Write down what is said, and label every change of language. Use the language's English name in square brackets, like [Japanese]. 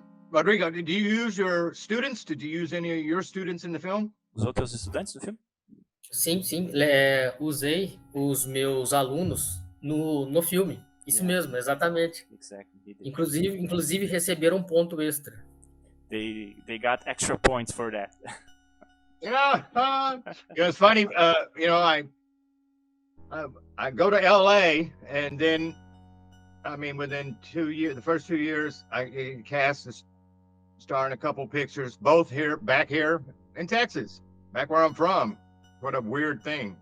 [English] Rodrigo, did you use your students? Did you use any of your students in the film? [Portuguese] Usou teus estudantes no filme? Sim. Usei os meus alunos no filme. Isso mesmo, exatamente. [English] Exactly. [Portuguese] Inclusive receberam um ponto extra. [English] They got extra points for that. Yeah, it was funny. I go to LA, and then, I mean, within 2 years, the first 2 years, I cast a star in a couple pictures, both back here in Texas, back where I'm from. What a weird thing.